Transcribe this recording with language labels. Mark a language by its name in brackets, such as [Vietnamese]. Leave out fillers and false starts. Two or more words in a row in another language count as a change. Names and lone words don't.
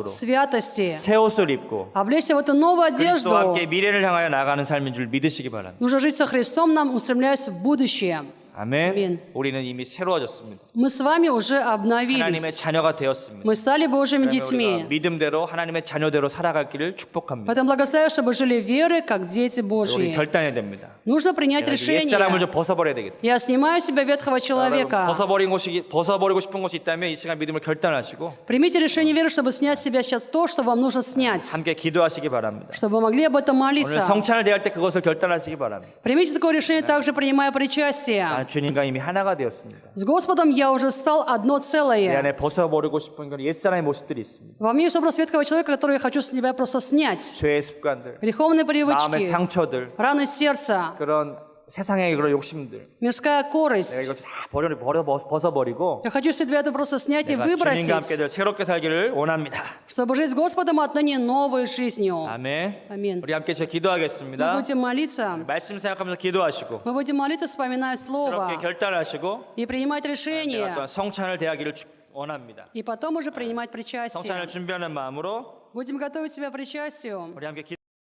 [Russian] в святости, [Korean] 새 옷을 입고 [Russian] облечься в эту новую одежду. [Korean] 그리스도와 함께 미래를 향하여 나가는 삶인 줄 믿으시기 바랍니다. [Russian] Нужно жить со Христом, нам устремляясь в будущее. [Korean] 아멘. 아멘. 우리는 이미 새로워졌습니다. [Russian] Мы с вами уже [Korean] 하나님의 [Russian] обновились. [Korean] 자녀가 되었습니다. [Russian] Мы стали Божьими [Korean] 그러면 우리가 [Russian] детьми. [Korean] 믿음대로 하나님의 자녀대로 살아갈 길을 축복합니다. [Russian] Поэтому благословляю, чтобы жили верой, как дети [Korean] 우리 [Russian] Божьи. [Korean] 결단해야 됩니다. [Russian] Нужно принять [Korean] 내가 이제 옛사람을 [Russian] решение. [Korean] 좀 벗어버려야 되겠다. [Russian] Я снимаю с себя ветхого человека. [Korean] 벗어버리고 싶은 것이 있다면 이 시간 믿음을 결단하시고 [Russian] Примите решение веры, чтобы снять с себя сейчас то, что вам нужно снять. [Korean] 함께 기도하시기 바랍니다. [Russian] Чтобы вы могли об этом [Korean] 오늘 [Russian] молиться. [Korean] 성찬을 대할 때 그것을 결단하시기 바랍니다. [Russian] Примите такое решение, также принимая причастие. [Korean] 주님과 이미 하나가 되었습니다. [Russian] С Господом я уже стал одно [Korean] 내 [Russian] целое. [Korean] 안에 벗어버리고 싶은 건 옛사람의 모습들이 있습니다. [Russian] Во мне есть образ ветхого человека, который я хочу с себя просто снять. [Korean] 죄의 습관들, [Russian] Греховные [Korean] 마음의 [Russian] привычки, [Korean] 상처들, [Russian] раны сердца, [Korean] 그런 세상의 그런 욕심들, [Russian] мирская [Korean] 내가 [Russian] корость. [Korean] 이것을 다 벗어버리고 [Russian] Я хочу все это просто снять и [Korean] 내가 주님과 함께 [Russian] выбросить, [Korean] 늘 새롭게 살기를 원합니다. [Russian] чтобы жить с Господом отныне новой жизнью. [Korean] 아멘. [Russian] Аминь. [Korean] 우리 함께 제가 [Russian] Мы [Korean] 기도하겠습니다. [Russian] будем молиться. [Korean] 말씀 생각하면서 기도하시고 [Russian] Мы будем молиться, вспоминая Слово, [Korean] 새롭게 결단하시고 [Russian] и принимать [Korean] 내가 [Russian] решения, [Korean] 또한 성찬을 대하기를 원합니다. [Russian] и потом уже принимать [Korean] 성찬을 [Russian] причастие. [Korean] 준비하는 마음으로 [Russian] Будем готовить себя к причастию. [Korean] 우리 함께